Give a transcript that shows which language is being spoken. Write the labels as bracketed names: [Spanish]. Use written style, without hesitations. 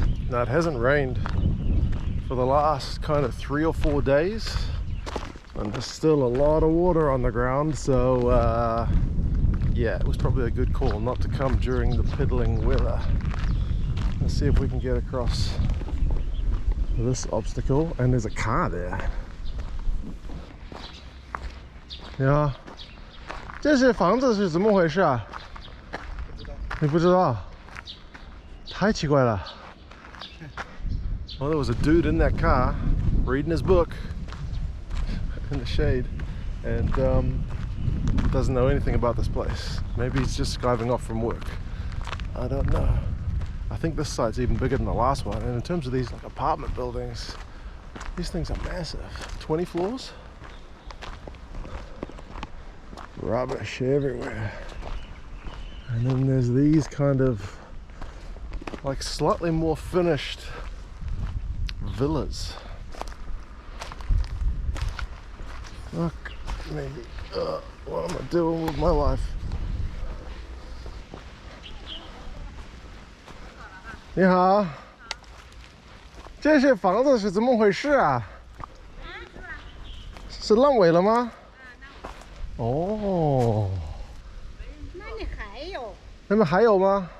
[English] Now it hasn't rained for the last kind of 3 or 4 days, and there's still a lot of water on the ground, so yeah, it was probably a good call not to come during the piddling weather. Let's see if we can get across this obstacle, and there's a car there. [Chinese] Yeah, 这些房子是怎么回事啊？你不知道？太奇怪了。 [English] Well, there was a dude in that car reading his book in the shade, and doesn't know anything about this place. Maybe he's just skiving off from work. I don't know. I think this site's even bigger than the last one, and in terms of these like apartment buildings, these things are massive. 20 floors? Rubbish everywhere. And then there's these kind of like slightly more finished villas. Fuck me. What am I doing with my life? [Chinese] 你好，这些房子是怎么回事啊？是烂尾了吗？哦，那里还有那边还有吗？